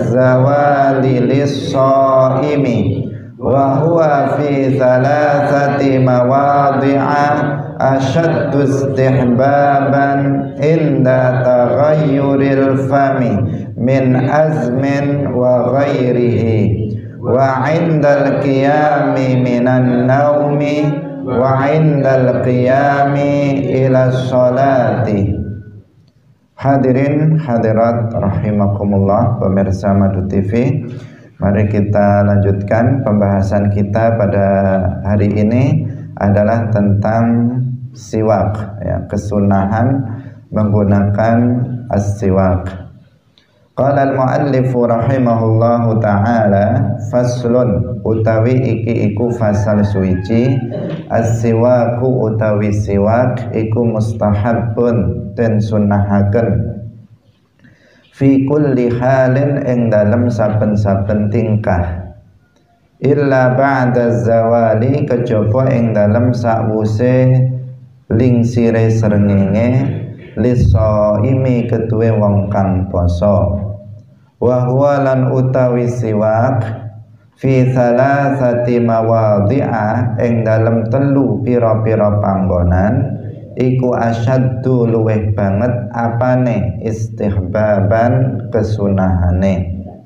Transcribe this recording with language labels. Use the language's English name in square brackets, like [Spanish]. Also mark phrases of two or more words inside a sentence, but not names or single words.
[Arabic] الزوال للصائم وهو في ثلاثة مواضع أشد استحبابا عند تغير الفم من أزم وغيره وعند القيام من النوم وعند القيام إلى الصلاة. [Indonesian] Hadirin hadirat rahimakumullah, pemirsa Madu TV, mari kita lanjutkan pembahasan kita pada hari ini adalah tentang siwak, ya, kesunahan menggunakan as-siwak. [Arabic] قال المؤلف رحمه الله تعالى, [Javanese] faslun, utawi iki iku fasal suci, as-siwaku utawi siwak iku mustahabun den sunahaken [Arabic] في كل حال [Javanese] ing dalem saben-saben tingkah, [Arabic] إلا بعد الزوال [Javanese] kejaba ing dalem sakwuse lingsire srengenge lisaimi ketuwe wong kang poso, [Arabic] وهو [Javanese] lan utawi siwak [Arabic] في ثلاثة مواضع [Javanese] ing dalem 3 pira-pira panggonan iku asyaddu luweh banget apane istihbaban kesunahane